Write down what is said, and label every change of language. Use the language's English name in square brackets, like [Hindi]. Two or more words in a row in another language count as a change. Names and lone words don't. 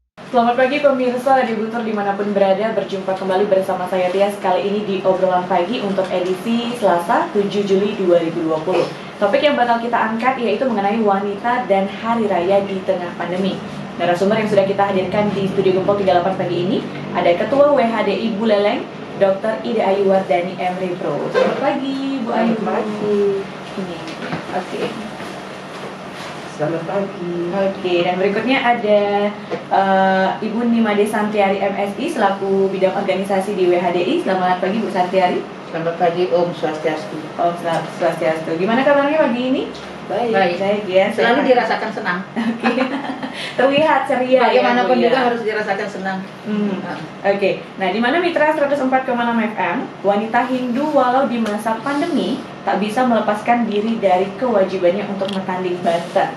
[Indonesian] Selamat pagi pemirsa di Guntur dimanapun berada, berjumpa kembali bersama saya Tias kali ini di obrolan pagi untuk edisi Selasa 7 Juli 2020. Topik yang bakal kita angkat yaitu mengenai wanita dan hari raya di tengah pandemi. Narasumber yang sudah kita hadirkan di studio Gempol 38 pagi ini ada Ketua WHDI Buleleng, Dr. Ida Ayu Wardani MRI Pro. Selamat pagi Bu Ayu. Selamat pagi. Ini, oke. Selamat pagi. Oke, dan berikutnya ada Ibu Nimade Santiari MSI selaku bidang organisasi di WHDI. Selamat pagi Bu Santiari. Selamat pagi, Om Swastiastu. Om Swastiastu. Gimana kabarnya pagi ini? Baik. Baik ya. Selalu dirasakan senang. Oke. Terlihat ceria. Bagaimanapun ya, Bu, juga ya. harus dirasakan senang. Oke. Nah, di mana Mitra 104,6 FM, wanita Hindu walau di masa pandemi tak bisa melepaskan diri dari kewajibannya untuk bertanding banten.